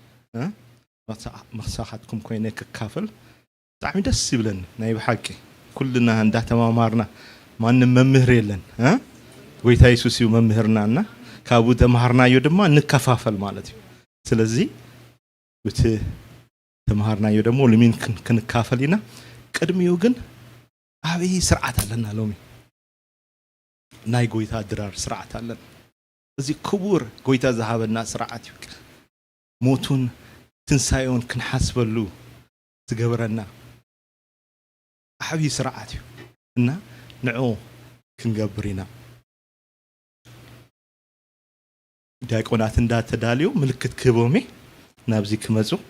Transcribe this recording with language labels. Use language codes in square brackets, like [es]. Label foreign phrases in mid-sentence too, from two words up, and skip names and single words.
[ti] መሳኻትኩም ኮይነ ክካፈል ጣዕሚ ደስ ይብለን ናይ ብሓቂ ኩልና እንዳተማማርና ማንም መምህር የለን ጎይታ ኢየሱስ እዩ መምህርናና ካብኡ ተማሃርናዮ ድማ ንከፋፈል ማለት እዩ ስለዚህ ወት ተማሃርናዮ ደግሞ ለምን ክንካፈልና ቀድሚው ግን አብይ ስርዓት አለና ሎሚ ናይ ጎይታ ድራር ስርዓት አለን እዚ ክቡር ጎይታ ዘሃበና ስርዓት ይክ ሞቱን ትንሳኤውን ክንሐስበሉ ዝገበረና አብይ ስርዓት እዩ እና ንዑ ክንገብሪና ዲያቆናት እንዳተዳልዩ ምልክት ክቦሜ ናብዚ ክመጹ